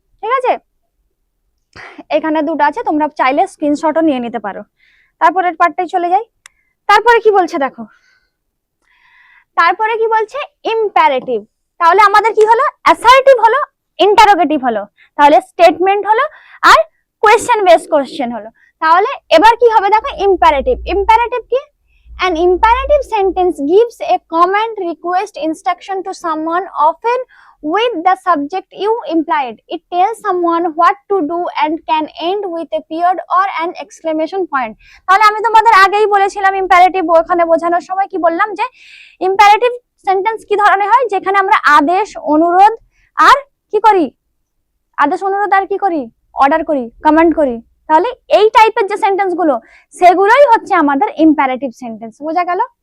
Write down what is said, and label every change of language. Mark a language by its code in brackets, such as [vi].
[bn] ঠিক আছে, এখানে দুটো আছে, তোমরা চাইলে স্ক্রিনশটও নিয়ে নিতে পারো। তারপরের পার্টটাই চলে যাই। তারপরে কি বলছে দেখো, তারপরে কি বলছে, ইম্পারেটিভ। তাহলে আমাদের কি হলো, অ্যাসার্টিভ হলো, ইন্টারোগেটিভ হলো, তাহলে স্টেটমেন্ট হলো, আর কোয়েশ্চেন বেস কোয়েশ্চেন হলো। তাহলে এবার কি হবে দেখো, ইম্পারেটিভ। ইম্পারেটিভ কি, [en] an imperative sentence gives a command, request, instruction to someone, often with the subject you implied. It tells someone what to do and can end with a period or an exclamation point। [bn] তাহলে আমি তোমাদের আগেই বলেছিলাম imperative ওখানে বোঝানোর সময় কি বললাম, যে ইম্পারেটিভ সেন্টেন্স কি ধরনের হয়, যেখানে আমরা আদেশ, অনুরোধ আর কি করি, আদেশ, অনুরোধ আর কি করি, অর্ডার করি, কমান্ড করি। তাহলে এই টাইপের যে সেন্টেন্স গুলো, সেগুলোই হচ্ছে আমাদের ইম্পারেটিভ সেন্টেন্স। বোঝা গেল?